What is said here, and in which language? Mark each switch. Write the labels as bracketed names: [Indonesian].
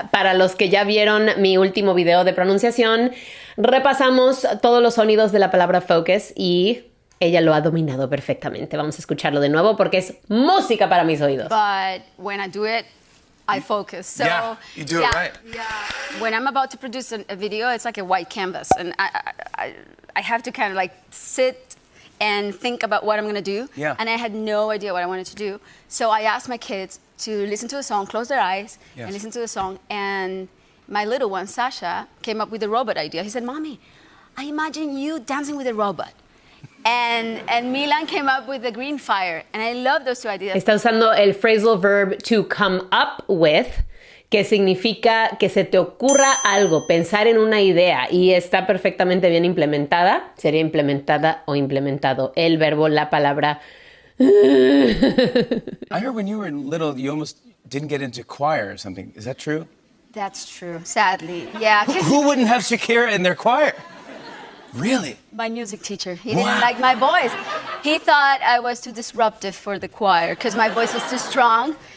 [Spanish] Para los que ya vieron mi último video de pronunciación, repasamos todos los sonidos de la palabra focus y ella lo ha dominado perfectamente. Vamos a escucharlo de nuevo porque es música para mis oídos. [English] But when I do it, I focus. So, yeah, you do it right. Yeah. When I'm about to produce a video, it's like a white canvas. And I have to kind of like sit and think about what I'm going to do. Yeah. And I had no idea what I wanted to do. So I asked my kids to listen to the song, close their eyes, and listen to the song. And my little one, Sasha, came up with the robot idea. He said, Mommy, I imagine you dancing with a robot. And Milan came up with the green fire. And I love those two ideas. [Spanish] Está usando el phrasal verb [English] to come up with, [Spanish] que significa que se te ocurra algo, pensar en una idea, y está perfectamente bien implementada. Sería implementada o implementado el verbo, la palabra. [English] I heard when you were little, you almost didn't get into choir or something. Is that true? That's true, sadly. Yeah. Who wouldn't have Shakira in their choir? Really? My music teacher. He didn't like my voice. He thought I was too disruptive for the choir because my voice was too strong.